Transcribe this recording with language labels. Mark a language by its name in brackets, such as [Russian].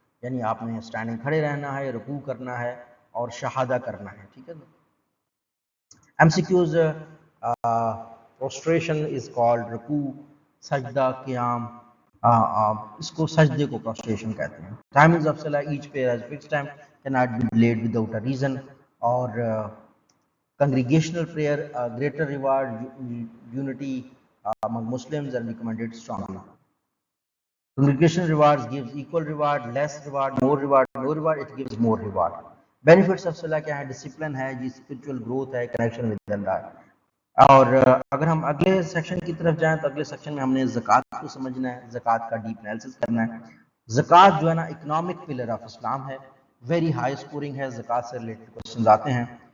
[Urdu] یعنی آپ نے اسٹینڈنگ کھڑے رہنا ہے، رکوع کرنا ہے اور شہادہ کرنا ہے. ٹھیک ہے نا. [English] M C Qs: prostration is called رکوع، سجدہ، قیام، [Urdu] اس کو سجدے کو پروسٹریشن کہتے ہیں. [English] Timings of صلاح each prayer has fixed time cannot be delayed without a reason. اور congregational prayer, greater reward, unity among Muslims and recommended strongly. Congregational rewards gives equal reward, less reward, more reward, no reward, it gives more reward. [Urdu] Benefits of صلاح کیا ہے؟ Discipline ہے جی، spiritual growth ہے، connection with اللہ. اور اگر ہم اگلے section کی طرف جائیں تو اگلے سیکشن میں ہم نے زکوٰۃ کو سمجھنا ہے، زکوٰۃ کا ڈیپ انالیسس کرنا ہے. زکوٰۃ جو ہے نا اکنامک پلر آف اسلام ہے، ویری ہائی اسکورنگ ہے، زکوٰۃ سے ریلیٹڈ کوشچنز آتے ہیں.